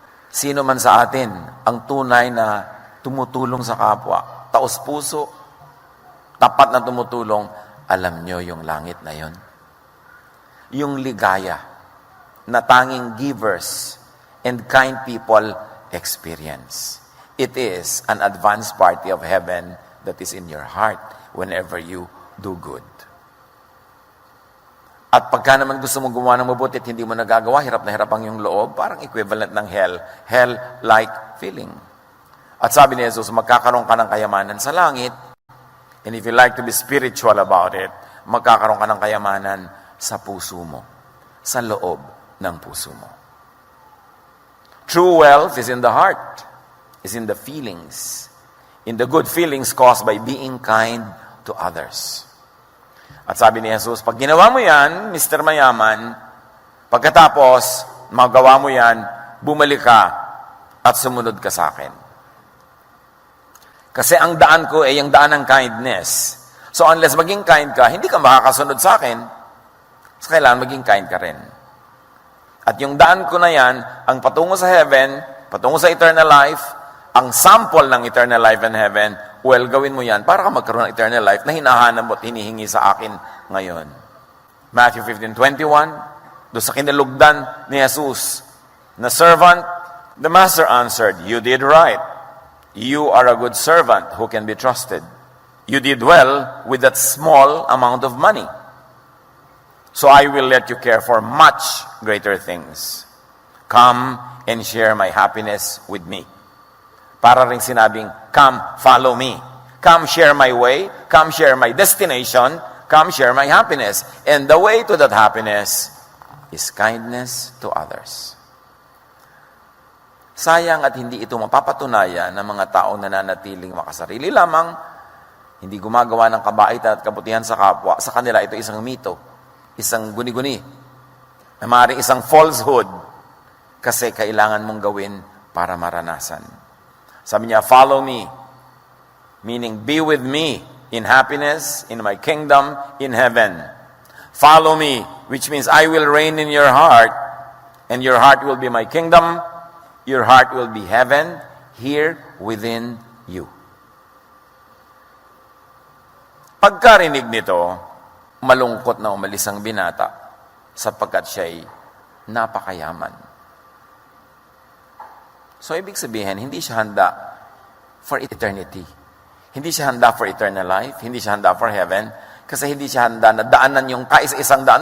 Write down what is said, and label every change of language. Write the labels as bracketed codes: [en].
[tl] Sino man sa atin ang tunay na tumutulong sa kapwa, taos puso, tapat na tumutulong, alam nyo yung langit na yon. Yung ligaya na tanging [en] givers and kind people experience. It is an advanced party of heaven that is in your heart whenever you do good. [tl] At pagka naman gusto mong gumawa ng mabuti at hindi mo nagagawa, hirap na hirap ang yung loob, parang equivalent ng hell. [en] Hell-like feeling. [tl] At sabi ni Jesus, magkakaroon ka ng kayamanan sa langit, [en] and if you like to be spiritual about it, [tl] magkakaroon ka ng kayamanan sa puso mo, sa loob ng puso mo. [en] True wealth is in the heart, is in the feelings, in the good feelings caused by being kind to others. [tl] At sabi ni Jesus, pag ginawa mo yan, Mr. Mayaman, pagkatapos, magawa mo yan, bumalik ka at sumunod ka sa akin. Kasi ang daan ko ay yung daan ng kindness. So unless maging kind ka, hindi ka makakasunod sa akin. So, kailangan maging kind ka rin. At yung daan ko na yan, ang patungo sa heaven, patungo sa eternal life, ang sample ng eternal life and heaven, well, gawin mo yan para ka magkaroon ng eternal life na hinahanap mo at hinihingi sa akin ngayon. [en] Matthew 15:21, [tl] doon sa kinalugdan ni Jesus, na servant, [en] the master answered, you did right. You are a good servant who can be trusted. You did well with that small amount of money. So I will let you care for much greater things. Come and share my happiness with me. [tl] Para rin sinabing, [en] come, follow me. Come share my way. Come share my destination. Come share my happiness. And the way to that happiness is kindness to others. [tl] Sayang at hindi ito mapapatunayan ng mga taong nananatiling makasarili lamang, hindi gumagawa ng kabaitan at kabutihan sa kapwa. Sa kanila, ito isang mito. Isang guni-guni, na maaaring isang falsehood, kasi kailangan mong gawin para maranasan. [en] Sabi niya, follow me, meaning be with me in happiness, in my kingdom, in heaven. Follow me, which means I will reign in your heart, and your heart will be my kingdom, your heart will be heaven, here within you. [tl] Pagkarinig nito, malungkot na umalis ang binata sapagkat siya'y napakayaman. So, ibig sabihin, hindi siya handa for eternity. Hindi siya handa for eternal life. Hindi siya handa for heaven. Kasi hindi siya handa na daanan yung kaisa-isang daan.